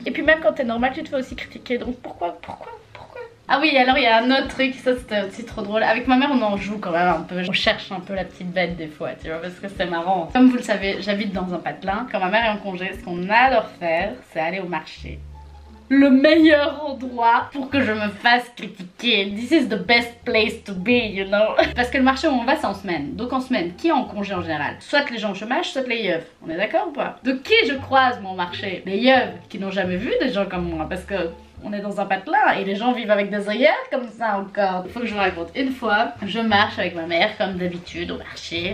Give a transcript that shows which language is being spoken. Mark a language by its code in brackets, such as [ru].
[fr] Et puis même quand t'es normal, tu te fais aussi critiquer, donc pourquoi? Ah oui, alors il y a un autre truc, ça c'était aussi trop drôle. Avec ma mère on en joue quand même un peu, on cherche un peu la petite bête des fois, tu vois, parce que c'est marrant. Comme vous le savez, j'habite dans un patelin. Quand ma mère est en congé, ce qu'on adore faire, c'est aller au marché. Le meilleur endroit pour que je me fasse critiquer. [en] This is the best place to be, you know. [fr] Parce que le marché où on va, c'est en semaine. Donc en semaine, qui est en congé en général? Soit les gens au chômage, soit les yeufs. On est d'accord ou pas? Donc qui je croise mon marché? Les yeufs qui n'ont jamais vu des gens comme moi. Parce que on est dans un patelin et les gens vivent avec des œillères comme ça encore. Il faut que je vous raconte. Une fois, je marche avec ma mère comme d'habitude au marché.